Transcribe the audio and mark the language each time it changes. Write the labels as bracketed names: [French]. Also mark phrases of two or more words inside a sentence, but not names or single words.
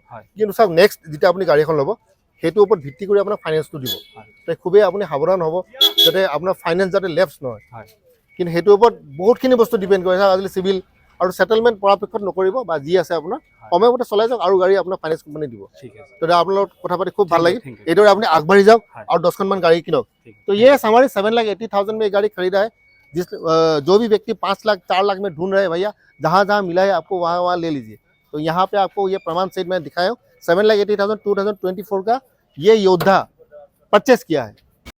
[Assamese] কিন্তু চাওক নেক্সট যেতিয়া আপুনি গাড়ী এখন ল'ব, সেইটোৰ ওপৰত ভিত্তি কৰি আপোনাক ফাইনেন্সটো দিব। তো খুবেই আপুনি সাৱধান হ'ব যাতে আপোনাৰ ফাইনেন্স যাতে লেপছ নহয়। কিন্তু সেইটোৰ ওপৰত বহুতখিনি বস্তু ডিপেণ্ড কৰে। আজিকালি চিভিল আৰু ছেটেলমেণ্ট পৰাপক্ষত নকৰিব, বা যি আছে আপোনাৰ সময়মতে চলাই যাওক, আৰু গাড়ী আপোনাৰ ফাইনেন্স কোম্পানী দিব। তো আপোনাৰ লগত কথা পাতি খুব ভাল লাগিল। এইদৰে আপুনি আগবাঢ়ি যাওক আৰু 10খনমান গাড়ী কিনক। [Hindi] तो ये हमारे 7,80,000 में गाड़ी खरीदा है। जिस जो भी व्यक्ति 5 लाख 4 लाख में ढूंढ रहे हैं, भैया जहाँ जहाँ मिला है आपको वहाँ वहाँ ले लीजिए। तो यहाँ पे आपको ये प्रमाण सहित मैं दिखाया हूँ। 7,80,000 2024 का ये योद्धा परचेस किया है।